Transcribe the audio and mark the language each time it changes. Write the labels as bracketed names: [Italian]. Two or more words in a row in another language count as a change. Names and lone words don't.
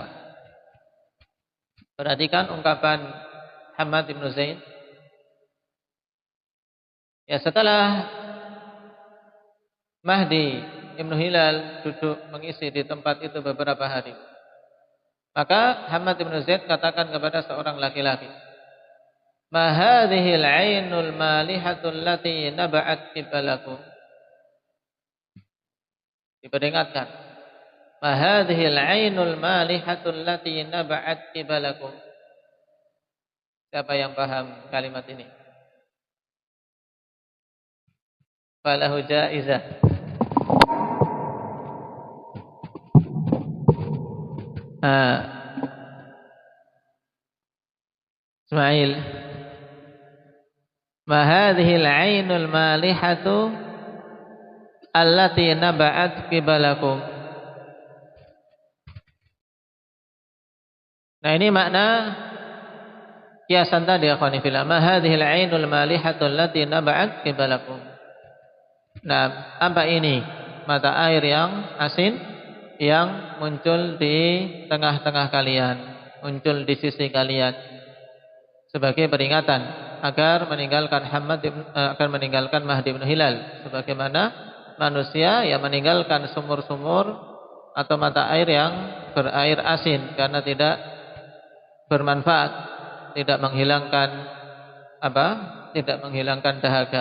[Indonesian] Perhatikan ungkapan Hammad bin Zaid. Ya, setelah Mahdi ibn Hilal duduk mengisi di tempat itu beberapa hari, maka Hammad bin Zaid katakan kepada seorang laki-laki, [Arabic] "ما هذه العين المالحة التي نبعت قبلكم." Diperingatkan, "ما هذه العين المالحة التي نبعت قبلكم." [Indonesian] Siapa yang paham kalimat ini? [Arabic] فله جائزة. Ismail, "ما هذه العين المالحة التي نبعت قبلكم." [Indonesian] Nah, ini makna kiasan tadi, [Arabic] إخواني في الله. ما هذه العين المالحة التي نبعت قبلكم. [Indonesian] Nah, apa ini? Mata air yang asin yang muncul di tengah-tengah kalian, muncul di sisi kalian, sebagai peringatan agar meninggalkan Mahdi bin Hilal, sebagaimana manusia yang meninggalkan sumur-sumur atau mata air yang berair asin karena tidak bermanfaat, tidak menghilangkan tidak menghilangkan dahaga.